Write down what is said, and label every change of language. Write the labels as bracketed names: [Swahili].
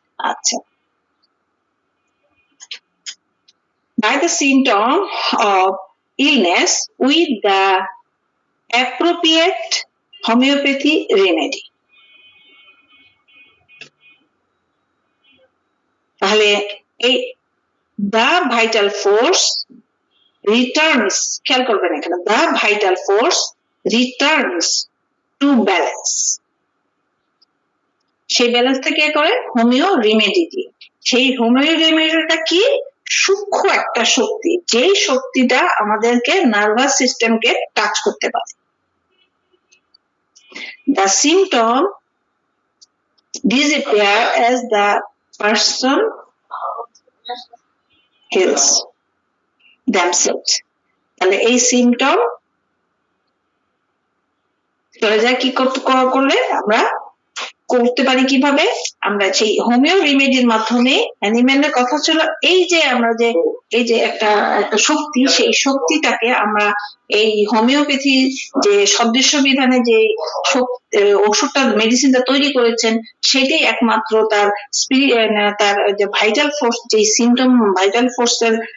[English] আচ্ছা, by the symptom of illness with the appropriate homeopathy remedy. [Bangla] তাহলে এই [English] the vital force returns, [Bangla] খেয়াল করবেন এখানে, [English] the vital force returns to balance, [Bangla] সেই ব্যালেন্সটা কে করে, হোমিও রেমেডি দিয়ে। সেই হোমিও রেমেডিটা কি, সূক্ষ্ম একটা শক্তি, যেই শক্তিটা আমাদেরকে নার্ভাস সিস্টেমকে টাচ করতে পারে। [English] The symptom disappear as the person heals themselves. [Bangla] তাহলে এই সিমটম চলে যায় কি করলে, আমরা করতে পারি কিভাবে, আমরা সেই হোমিও রেমেডির মাধ্যমে। অ্যানিম্যালের কথা ছিল এই যে আমরা যে এই যে একটা শক্তি, সেই শক্তিটাকে আমরা এই হোমিওপ্যাথি যে সদৃশ্য বিধানে যে ওষুধটা, মেডিসিনটা তৈরি করেছেন, সেটাই একমাত্র তার তার যে ভাইটাল ফোর্স, যে সিমটম ভাইটাল ফোর্সের